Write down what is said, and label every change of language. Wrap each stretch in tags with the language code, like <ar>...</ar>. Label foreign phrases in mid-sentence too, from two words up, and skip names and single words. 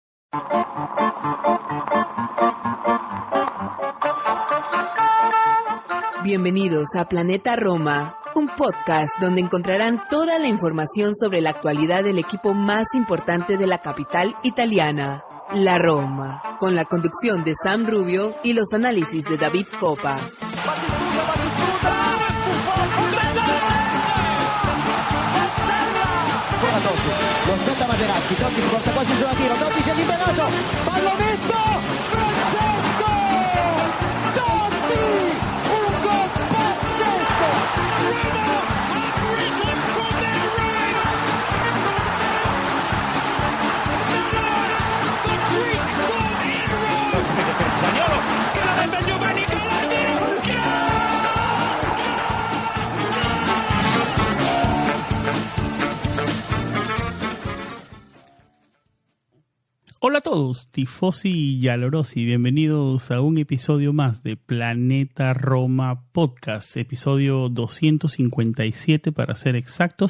<es>Bienvenidos a Planeta Roma, un podcast donde encontrarán toda la información sobre la actualidad del equipo más importante de la capital italiana, la Roma, con la conducción de Sam Rubio y los análisis de David Coppa.</es> <it>Lo aspetta Materazzi, Totti si porta quasi sulla tiro, Totti si è liberato, pallonetto, Francesco Totti, un gol pazzesco,</it> <en>Roma ha risen from their grave, the Greek god in Rome,</en> <it>Zaniolo, che la mette Giovanni</it> <es>Hola a todos, tifosi y yalorosi, bienvenidos a un episodio más de Planeta Roma Podcast, episodio 257 para ser exactos.</es>